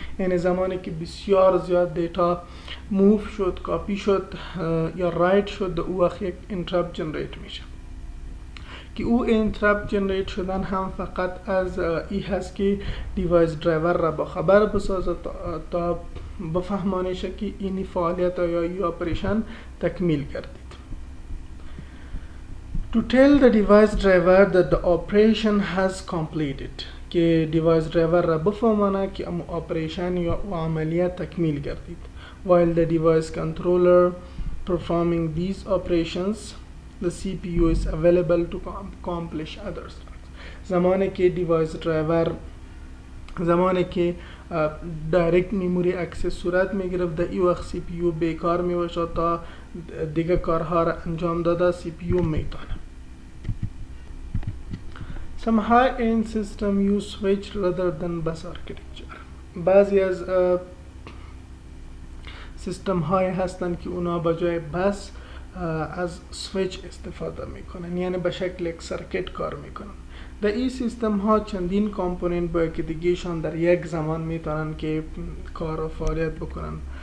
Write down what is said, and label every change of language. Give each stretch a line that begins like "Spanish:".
Persian: یعنی زمانی که بسیار زیاد دیتا موو شد، کاپی شد یا رایت شد، او وقت یک interrupt جنریت میشه که او interrupt جنریت شدن هم فقط از این هست که دیوایس درایور را با خبر بسازه تا بفهمانشه که این فعالیت یا این اپریشن تکمیل گردید.
English: To tell the device driver that the operation has completed.
Persian: که دیوایس درایور را بفهمانه که ام اپریشن یا عملیات تکمیل گردید.
English: While the device controller performing these operations, the CPU is available to accomplish other tasks.
Persian: زمانی که دیوایس درایور زمانی که دایرکت میموری اکسس صورت میگرفت، در این وقت سی پی یو بیکار میباشه تا دیگه کارها را انجام داده سی پی یو میتونه.
English: Some high-end system use switch rather than bus architecture.
Persian: بعضی از سیستم های هستند که اونا بجای بس از سویچ استفاده میکنن، یعنی به شکل یک سرکت کار میکنن. در این سیستم ها چندین کامپوننت با که دیگهشان در یک زمان میتونن که کار و فعالیت بکنن.